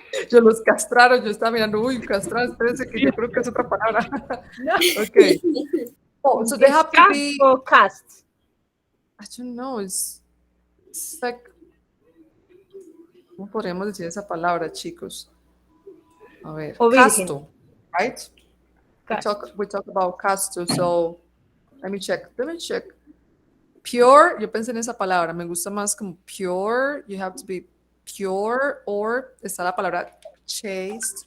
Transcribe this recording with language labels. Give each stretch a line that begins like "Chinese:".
Spanish: Yo los castraron, yo estaba mirando, uy, castrar, espérense que yo creo que es otra palabra. No.
English: Okay. Oh, so they have to be. Or cast. I don't know, it's like,
Spanish: ¿cómo podríamos decir esa palabra, chicos? A ver, O virgen. casto,
English: right?
Spanish: Casto.
English: We talk about casto, so let me check.
Spanish: Pure, yo pensé en esa palabra, me gusta más como pure,
English: you have to be pure, or
Spanish: está la palabra chaste.